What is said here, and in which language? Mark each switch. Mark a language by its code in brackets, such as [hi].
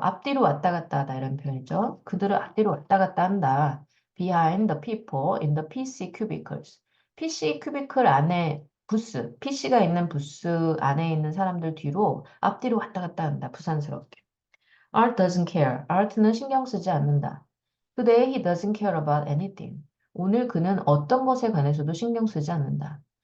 [ko] 앞뒤로 왔다 갔다 하다 이런 표현이죠. 그들은 앞뒤로 왔다 갔다 한다. [en] Behind the people in the PC cubicles. [ko] PC cubicle 안에 부스, PC가 있는 부스 안에 있는 사람들 뒤로 앞뒤로 왔다 갔다 한다. 부산스럽게. [en] Art doesn't care. [ko] Art는 신경 쓰지 않는다. [en] Today he doesn't care about anything. [ko] 오늘 그는 어떤 것에 관해서도 신경 쓰지 않는다.